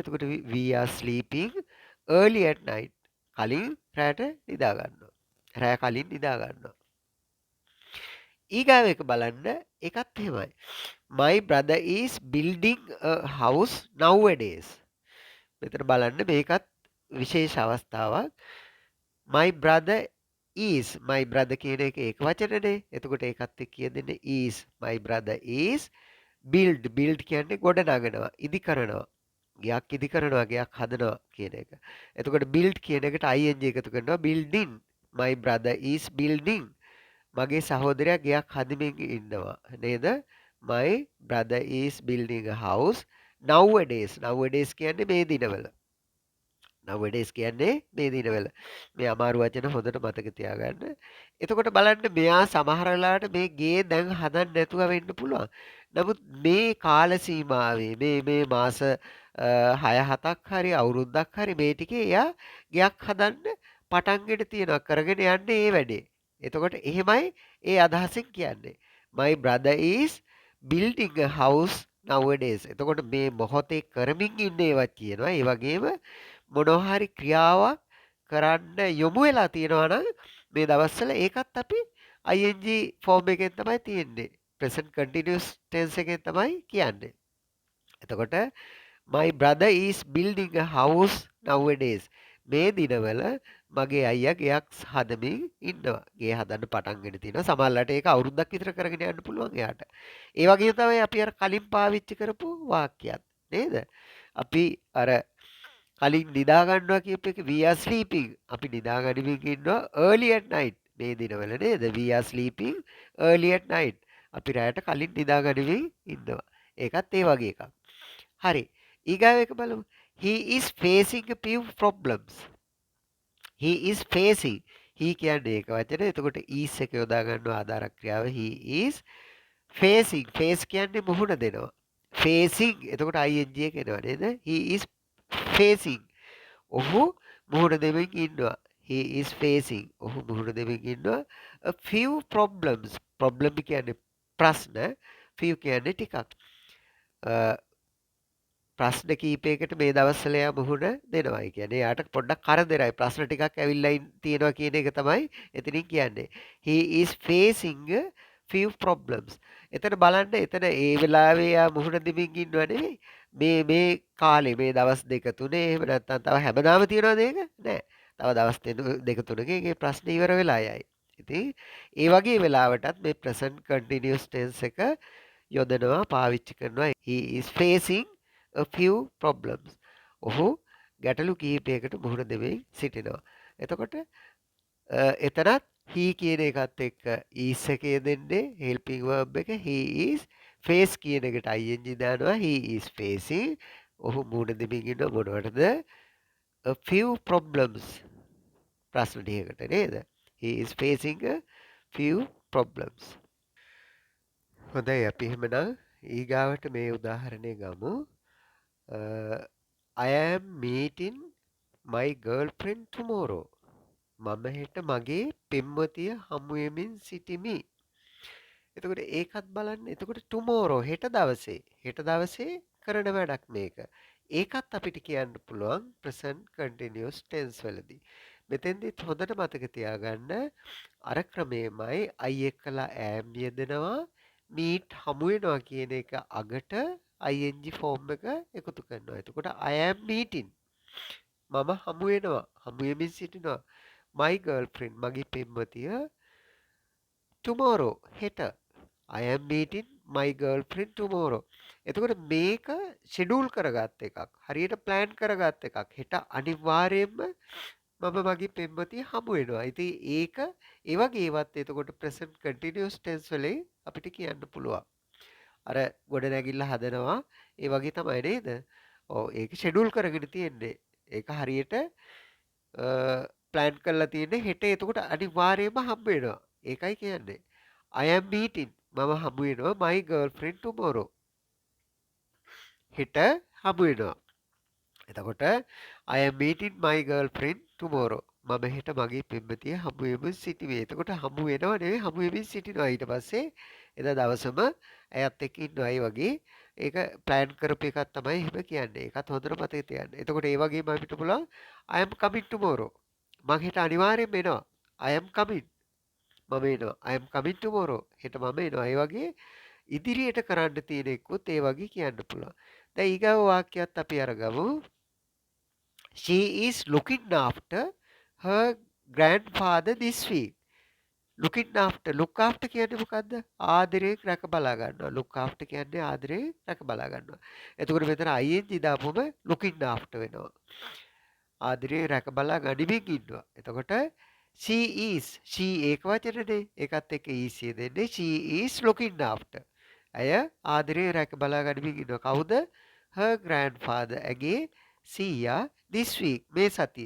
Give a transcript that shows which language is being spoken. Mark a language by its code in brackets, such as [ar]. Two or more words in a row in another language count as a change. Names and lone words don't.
[en] එතකොට we are sleeping early at night. [si] කලින් රැට නිදා ගන්නවා. රැ කලින් නිදා ගන්නවා. ඊගාව එක බලන්න ඒකත් එහෙමයි. [en] My brother is building a house nowadays. [si] මෙතන බලන්න මේකත් විශේෂ අවස්ථාවක්. [en] My brother my brother [si] කියන එක ඒක වචනනේ. එතකොට ඒකත් එක්ක කියදෙන්නේ is. [en] My brother is build [si] කියන්නේ ගොඩ නගනවා, ඉදි කරනවා. ගයක් ඉදි කරනවා, ගයක් හදනවා කියන එක. එතකොට build කියන එකට ing එකතු කරනවා building. [en] My brother is building. [si] මගේ සහෝදරයා ගයක් හදමින් ඉන්නවා නේද? [en] My brother is building a house nowadays. [si] Nowadays කියන්නේ මේ දිනවල. nowadays කියන්නේ මේ දිනවල. මේ අමාරු වචන හොඳට මතක තියාගන්න. එතකොට බලන්න මෙයා සමහර වෙලාවට මේ ගේ දැන් හදන්න නැතුව වෙන්න පුළුවන්. නමුත් මේ කාල සීමාවේ මේ මාස 6-7ක් හරි අවුරුද්දක් හරි මේ ටිකේ එයා ගයක් හදන්න පටන්ගෙන තියෙනවා. කරගෙන යන්නේ ඒ වැඩේ. එතකොට එහෙමයි ඒ අදහසින් කියන්නේ. [en] My brother is building a house nowadays. [si] එතකොට මේ මොහොතේ කරමින් ඉන්න ඒවා කියනවා. ඒ වගේම මොනවා හරි ක්‍රියාවක් කරන්න යොමු වෙලා තියෙනවා නම් මේ දවස්වල ඒකත් අපි [en] ing form [si] එකෙන් තමයි තියෙන්නේ. [en] present continuous tense [si] එකෙන් තමයි කියන්නේ. එතකොට [en] my brother is building a house nowadays. [si] මේ දිනවල මගේ අයියා ගෙයක් හදමින් ඉන්නවා. ගේ හදන්න පටන්ගෙන තිනවා. සමහරවිට ඒක අවුරුද්දක් විතර කරගෙන යන්න පුළුවන් එයාට. ඒ වගේම තමයි අපි අර කලින් පාවිච්චි කරපු වාක්‍යයක් නේද? අපි අර කලින් නිදා ගන්නවා කියපු එක [en] we are sleeping. [si] අපි නිදා ගනිමින් ඉන්නවා [en] early at night. [si] මේ දිනවල නේද? [en] We are sleeping early at night. [si] අපි රැයට කලින් නිදා ගනිමින් ඉන්නවා. ඒකත් ඒ වගේ එකක්. හරි. ඊගාව එක බලමු. [en] He is facing a few problems. He is facing. He [si] කියන්නේ ඒක වචනේ. එතකොට is එක යොදා ගන්නවා ආධාරක ක්‍රියාව. [en] He is facing. face [si] කියන්නේ මුහුණ දෙනවා. facing. එතකොට ing එක එනවා නේද? [en] He is facing. [si] ඔහු මුහුණ දෙමින් ඉන්නවා. [en] He is facing. [si] ඔහු මුහුණ දෙමින් ඉන්නවා. [en] A few problems. [si] problem කියන්නේ ප්‍රශ්න. few කියන්නේ ටිකක්. ප්‍රශ්න කීපයකට මේ දවස්වල එයා මුහුණ දෙනවා. ඒ කියන්නේ එයාට පොඩ්ඩක් කරදරයි. ප්‍රශ්න ටිකක් ඇවිල්ලා තියෙනවා කියන එක තමයි එතනින් කියන්නේ. [en] He is facing a few problems. [si] එතන බලන්න එතන ඒ වෙලාවේ එයා මුහුණ දෙමින් ඉන්නව නෙවෙයි. මේ කාලේ මේ දවස් දෙක තුනේ එහෙම නැත්නම් තව හැමදාම තියනවද ඒක? නෑ. තව දවස් දෙක තුනකින් ඒ ප්‍රශ්නේ ඉවර වෙලා යයි. ඉතින් ඒ වගේ වෙලාවටත් මේ [en] present continuous tense [si] එක යොදනවා පාවිච්චි කරනවා. [en] He is facing a few problems. [si] ඔහු ගැටලු කිහිපයකට මුහුණ දෙමින් සිටිනවා. එතකොට එතනත් he කියන එකත් එක්ක is එකේ දෙන්නේ [en] helping verb [si] එක [en] he is face [si] කියන එකට ing දානවා [en] he is facing [si] ඔහු මුහුණ දෙමින් ඉන්න මොනවටද [en] a few problems [si] ප්‍රශ්න ටිකකට නේද [en] he is facing a few problems. [si] හොඳයි අපි එහෙමනම් ඊගාවට මේ උදාහරණය ගමු. [en] I am meeting my girlfriend tomorrow. [si] මම හෙට මගේ පෙම්වතිය හමු වෙමින් සිටිමි. එතකොට ඒකත් බලන්න. එතකොට tomorrow හෙට දවසේ කරන වැඩක් මේක. ඒකත් අපිට කියන්න පුළුවන් [en] present continuous tense [si] වලදී. මෙතෙන්දිත් හොඳට මතක තියාගන්න අර ක්‍රමෙමයි I එක්කලා am යෙදෙනවා meet හමු වෙනවා කියන එක අගට [en] ing form [si] එක එකතු කරනවා. එතකොට [en] I am meeting [si] මම හමු වෙනවා හමු වෙමින් සිටිනවා [en] my girlfriend [si] මගේ පෙම්වතිය tomorrow හෙට [en] I am meeting my girlfriend tomorrow. [si] එතකොට මේක ෂෙඩියුල් කරගත් එකක්. හරියට ප්ලෑන් කරගත් එකක්. හෙට අනිවාර්යයෙන්ම මම මගේ පෙම්වතිය හමු වෙනවා. ඉතින් ඒක ඒ වගේ ඒවත් එතකොට [en] present continuous tense [si] වලින් අපිට කියන්න පුළුවන්. අර ගොඩ නැගිල්ල හදනවා ඒ වගේ තමයි නේද? ඔව් ඒක ෂෙඩියුල් කරගෙන තියෙන්නේ. ඒක හරියට ප්ලෑන් කරලා තියෙන්නේ හෙට එතකොට අනිවාර්යයෙන්ම හම්බ වෙනවා. ඒකයි කියන්නේ. [en] I am meeting [si] මම හම්බ වෙනවා [en] my girlfriend tomorrow. [si] හෙට හම්බ වෙනවා. එතකොට [en] I am meeting my girlfriend tomorrow. [si] මම හෙට මගේ පෙම්වතිය හමු වෙමින් සිටිවේ. එතකොට හමු වෙනව නෙවෙයි හමු වෙමින් සිටිනවා. ඊට පස්සේ එදා දවසම ඇයත් එක්ක ඉන්නවා. ඒ වගේ ඒක ප්ලෑන් කරපු එකක් තමයි එහෙම කියන්නේ. ඒකත් හොඳට මතක තියාගන්න. එතකොට ඒ වගේම අපිට පුළුවන් [en] I am coming tomorrow. [si] මම හෙට අනිවාර්යෙන්ම එනවා. [en] I am coming. [si] මම එනවා. [en] I am coming tomorrow. [si] හෙට මම එනවා. ඒ වගේ ඉදිරියට කරන්න තියෙන එක්කුත් ඒ වගේ කියන්න පුළුවන්. දැන් ඊගාව වාක්‍යයත් අපි අරගමු. [en] She is looking after her grandfather this week. Looking after. Look after [si] කියන්නේ මොකද්ද? ආදරයෙන් රැක බලා ගන්නවා. [en] Look after [si] කියන්නේ ආදරයෙන් රැක බලා ගන්නවා. එතකොට මෙතන ing දාපුවම [en] looking after [si] වෙනවා. ආදරයෙන් රැක බලා ගනිමින් ඉන්නවා. එතකොට [en] she is. [si] she ඒක වචනනේ. ඒකත් එක්ක is දෙන්නේ. [en] she is looking after. [si] ඇය ආදරයෙන් රැක බලා ගනිමින් ඉන්නවා. කවුද? [en] her grandfather. [si] ඇගේ සීයා [en] this week [si] මේ සතියේ.